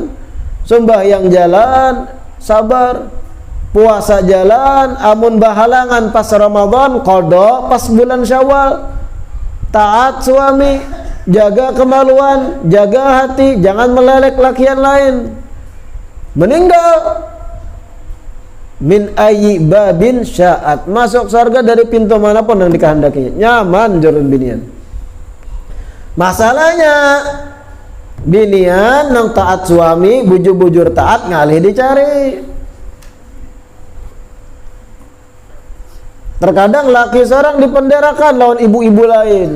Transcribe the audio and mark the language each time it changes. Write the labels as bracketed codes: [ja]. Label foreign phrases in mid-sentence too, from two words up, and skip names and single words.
[bjn] Sembahyang jalan, sabar. Puasa jalan, amun bahalangan pas Ramadan, qada pas bulan Syawal. Taat suami, jaga kemaluan, jaga hati, jangan melelek lakian lain. Meninggal [ar] من أي باب شاءت, [bjn] masuk surga dari pintu manapun yang dikehendakinya, nyaman jurun binian. Masalahnya binian nang taat suami, bujur-bujur taat ngalih dicari. Terkadang laki seorang dipenderakan lawan ibu-ibu lain.